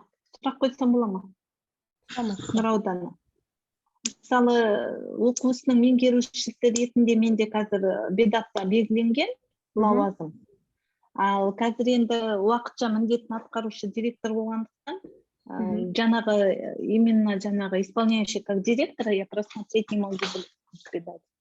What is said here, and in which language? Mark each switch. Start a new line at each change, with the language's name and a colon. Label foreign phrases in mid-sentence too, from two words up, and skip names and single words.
Kazakh: Сұрақ қойсам бола ма? Нұр ауданы. Мысалы, оқушының меңгерушісі ретінде менде қазір бедапта белгіленген лауазым. Ал қазір енді уақытша міндетін атқарушы директор болғандықтан,
Russian: именно исполняющий как директора, я просмотреть не могу передать.